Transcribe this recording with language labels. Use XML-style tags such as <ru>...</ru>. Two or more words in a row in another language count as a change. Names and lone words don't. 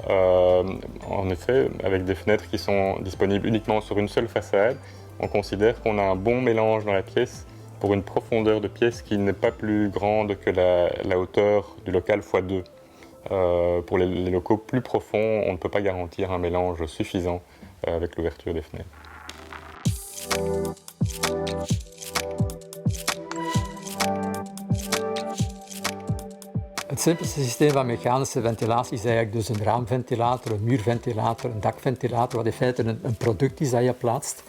<fr>En effet, avec des fenêtres qui sont disponibles uniquement sur une seule façade, on considère qu'on a un bon mélange dans la pièce pour une profondeur de pièce qui n'est pas plus grande que la hauteur du local x2. Pour les locaux plus profonds, on ne peut pas garantir un mélange suffisant avec l'ouverture des fenêtres.</fr> <nl>Het simpelste systeem van mechanische ventilatie is eigenlijk dus een raamventilator, een muurventilator, een dakventilator, wat in feite een product is dat je plaatst.</nl>